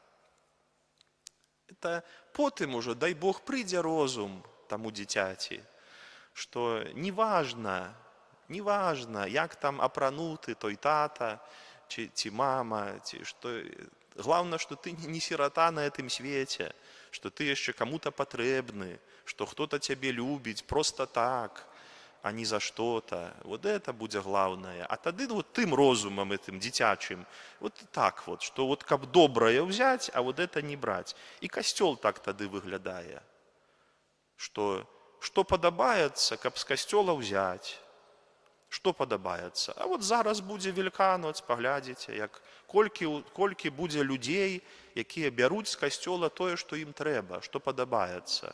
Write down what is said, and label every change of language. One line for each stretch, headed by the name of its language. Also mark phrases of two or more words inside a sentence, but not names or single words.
Belarusian: Это потым уже, дай Бог, прыйдзе розум таму дзіцяці, што неважна, як там апрануты той тата, ці мама, ці што... Главное, што ты не сирота на гэтым свеце, што ты яшчэ каму-то патрэбны, што хто-то цябе любіць просто так,
Russian: а не за что-то. Вот это будзе главное.
Belarusian: А тады вот тым розумам этим дзіцячым,
Russian: вот так вот, что вот
Belarusian: каб добрае взять,
Russian: а вот это не брать.
Belarusian: И касцёл так тады выглядае, что падабаецца, каб з касцёла взять. Што падабаецца? А вот зараз будзе Веліканоц, паглядзіце, як колькі будзе людзей, якія бяруць з касцёла тое, што ім трэба, што падабаецца.